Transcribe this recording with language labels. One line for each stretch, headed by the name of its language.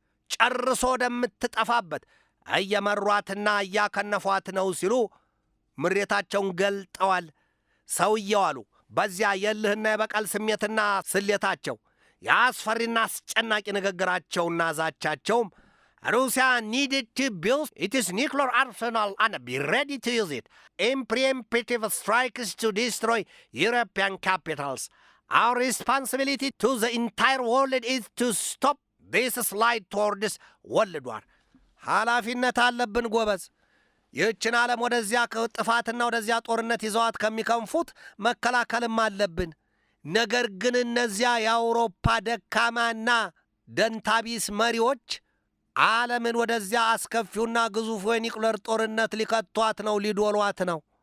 Amharic: ጨርሶ ወደምትጠፋበት እየመሯትና እያከነፏት ነው ሲሉ ምሬታቸውን ገልጠዋል። ሰውየው አሉ በዚያ የልህና የበቀል ስሜትና ስሌታቸው የአስፈሪና አስጨናቂ ንግግራቸውና ዛቻቸውም ሩሲያ
English: needed to build its nuclear arsenal and be ready to use it in preemptive strikes to destroy European capitals. Our responsibility to the entire world is to stop this slide towards world war.
Amharic: ኃላፊነት አለብን ጎበዝ። ይህችን ዓለም ወደዚያ ጥፋትና ወደዚያ ጦርነት ይዘዋት ከሚከንፉት መከላከልም አለብን። ነገር ግን እነዚያ የአውሮፓ ደካማና ደንታቢስ መሪዎች ዓለምን ወደዚያ አስከፊውና ግዙፉ የኒውክለር ጦርነት ሊከቷት ነው፣ ሊዶሏት ነው።